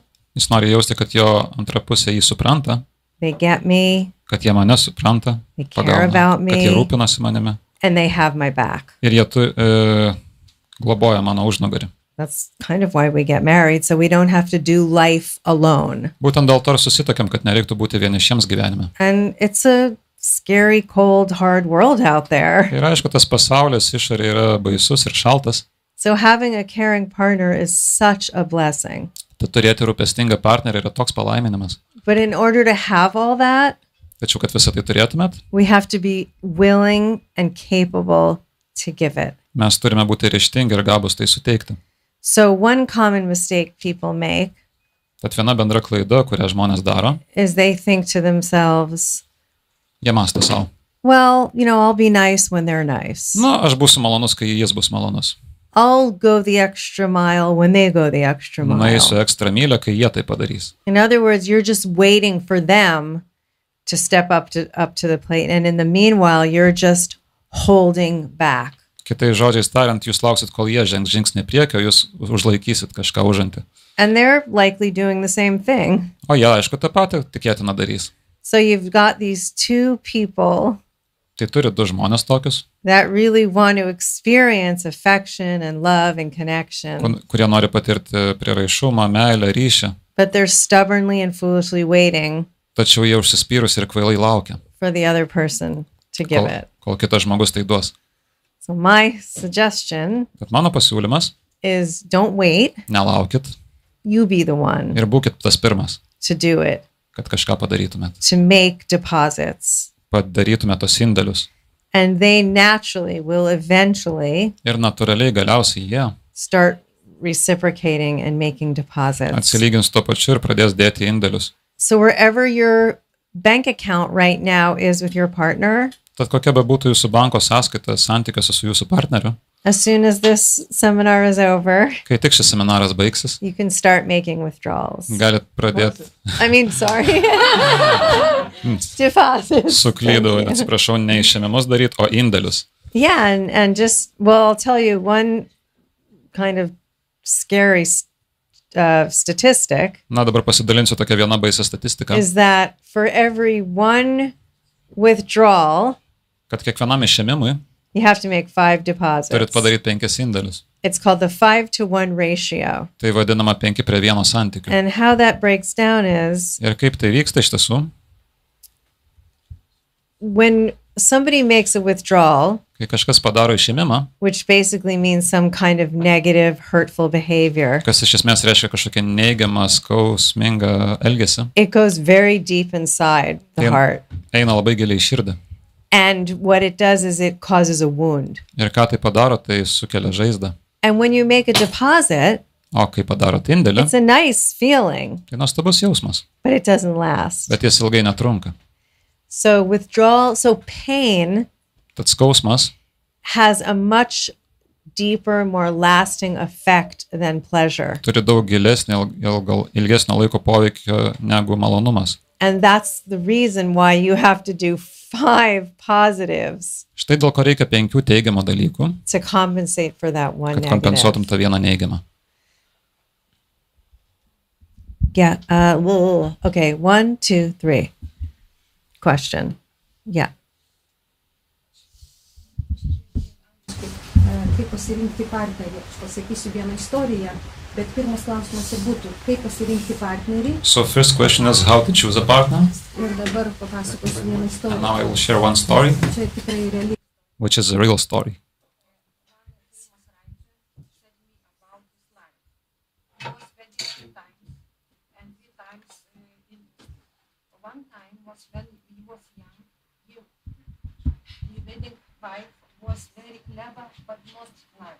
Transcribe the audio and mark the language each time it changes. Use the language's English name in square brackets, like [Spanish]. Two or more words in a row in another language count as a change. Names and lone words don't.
[Lithuanian] jis nori jausti, kad jo antra pusė jį supranta, [English] they get me, [Lithuanian] kad jie mane supranta, [English] they care about [Lithuanian] kad jie [English] me, [Lithuanian] rūpinasi manimi. [English] and they have my back. [Lithuanian] Ir jie globoja mano užnugarį. [English] That's kind of why we get married, so we don't have to do life alone. [Lithuanian] Būtent dėl to ir susitokiam, kad nereiktų būti vienišiems gyvenime. [English] And it's a scary, cold, hard world out there. [Lithuanian] Ir aišku, tas pasaulis išorė yra baisus ir šaltas. [English] So having a caring partner is such a blessing. [Lithuanian] Tad turėti rūpestingą partnerį yra toks palaiminimas. [English] But in order to have all that, [Lithuanian] Tačiau, kad visą tai turėtumėt, [English] we have to be willing and capable to give it. [Lithuanian] mes turime būti ryžtingi ir gabūs tai suteikti. [English] So one common mistake people make [Lithuanian] Tad viena bendra klaida, kurią žmonės daro, [English] is they think to themselves, [Lithuanian] jie mąsto savo. [English] well, I'll be nice when they're nice. [Lithuanian] Na, aš būsiu malonus, kai jis bus malonus. [English] I'll go the extra mile when they go the extra mile. [Lithuanian] Nueisiu ekstra mylę, kai jie tai padarys. [English] In other words, you're just waiting for them to step up to the plate. And in the meanwhile, you're just holding back. [Lithuanian] Kitais žodžiais tariant, jūs lauksit, kol jie žengs žingsnį priekio, jūs užlaikysit kažką užantį. [English] And they're likely doing the same thing. [Lithuanian] O jie, aišku, tą patį tikėtina darys. [English] So you've got these two people [Lithuanian] Tai turi du žmonės tokius, [English] that really want to experience affection and love and connection, [Lithuanian] kurie nori patirti prieraišumą, meilę, ryšį, [English] but they're stubbornly and foolishly waiting [Lithuanian] tačiau jie užsispyrus ir kvailai laukia, [English] for the other person to give it. [Lithuanian] kol kitas žmogus tai duos. [English] So my suggestion [Lithuanian] Bet mano pasiūlymas, [English] is don't wait. [Lithuanian] nelaukit [English] You be the one [Lithuanian] ir būkit tas pirmas, [English] to do it, [Lithuanian] kad kažką padarytumėt. [English] to make deposits. [Lithuanian] Padarytumėt tos indėlius. [English] And they naturally will eventually [Lithuanian] Ir natūraliai galiausiai jie [English] start reciprocating and making deposits. [Lithuanian] atsilygins tuo pačiu ir pradės dėti indėlius. [English] So wherever your bank account right now is with your partner, [Lithuanian] Tad kokia be būtų jūsų banko sąskaita santykiuose su jūsų partneriu, [English] as soon as this seminar is over, [Lithuanian] kai tik šis seminaras baigsis, [English] you can start making withdrawals. [Lithuanian] galit pradėti, [English] I mean, sorry. Deposits. [Lithuanian] suklydau, atsiprašau, ne išėmimus daryti, o indėlius. [English] Yeah, and just, well, I'll tell you one kind of scary statistic [Lithuanian] Na, dabar pasidalinsiu tokią vieną baisę statistiką, [English] is that for every one withdrawal, [Lithuanian] kad kiekvienam išėmimui [English] you have to make 5 [Lithuanian] turit [English] deposits. [Lithuanian] padaryti 5 indėlius. [English] It's called the 5-to-1 ratio. [Lithuanian] Tai vadinama 5:1 santykiu. [English] And how that breaks down is [Lithuanian] Ir kaip tai vyksta iš tiesų, [English] when somebody makes a withdrawal, [Lithuanian] kai kažkas padaro išėmimą, [English] which basically means some kind of negative, hurtful behavior, [Lithuanian] kas iš esmės reiškia kažkokią neigiamą, skausmingą elgesį, [English] it goes very deep inside the Yeah. heart. [Lithuanian] eina labai giliai į širdį. [English] And what it does is it causes a wound. [Lithuanian] Ir ką tai padaro, tai sukelia žaizdą. [English] And when you make a deposit, [Lithuanian] O kai padarot indėlį, [English] it's a nice feeling, [Lithuanian] tai nuostabus jausmas, [English] but it doesn't last. [Lithuanian] bet jis ilgai netrunka. [English] So withdrawal, so pain [Lithuanian] Tad skausmas [English] has a much deeper, more lasting effect than pleasure. [Lithuanian] turi daug gilesnį, ilgesnio laiko poveikio negu malonumas. [English] And that's the reason why you have to do 5 positives [Lithuanian] Štai dėl ko reikia 5 teigiamų dalykų, [English] to compensate for that one [Lithuanian] kad kompensuotum [English] negative. [Lithuanian] tą vieną neigiamą. [English] Yeah. Okay. 1, 2, 3. Question. Yeah. [Lithuanian] Kaip pasirinkti partnerį. Aš pasakysiu vieną istoriją, bet pirmas klausimas ir būtų, kaip pasirinkti partnerį. [English] So first question is how to choose a partner. [Lithuanian] Ir dabar papasakosiu vieną [English] And [Lithuanian] istoriją. [English] now I will share one story, [Lithuanian] Čia tikrai reali. [English] which is a real story. One time was when he was young, his wedding wife was very clever but not nice.